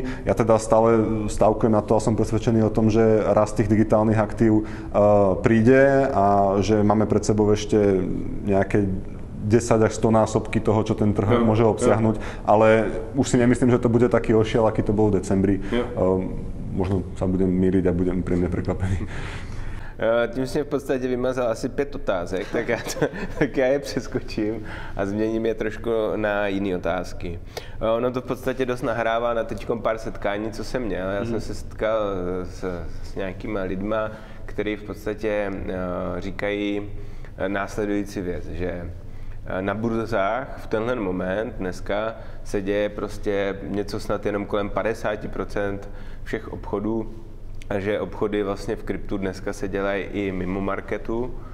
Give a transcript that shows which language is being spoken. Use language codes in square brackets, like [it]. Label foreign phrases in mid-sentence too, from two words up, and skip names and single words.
[sk] Ja teda stále stavkujem na to a som presvedčený o tom, že rast tých digitálnych aktív príde a že máme pred sebou ešte nejaké 10 až 100 násobky toho, čo ten trh môže obsiahnuť, ale už si nemyslím, že to bude taký ošiel, aký to bol v decembri. Možno sa budem míriť a budem príjemne prekvapený. [cs] Tím jsem v podstatě vymazal asi 5 otázek, tak já je přeskočím a změním je trošku na jiné otázky. Ono to v podstatě dost nahrává na teďkom pár setkání, co jsem měl. Já jsem se setkal s nějakýma lidma, kteří v podstatě říkají následující věc, že na burzách v tenhle moment dneska se děje prostě něco snad jenom kolem 50% všech obchodů, a že obchody vlastně v kryptu dneska se dělají i mimo marketu,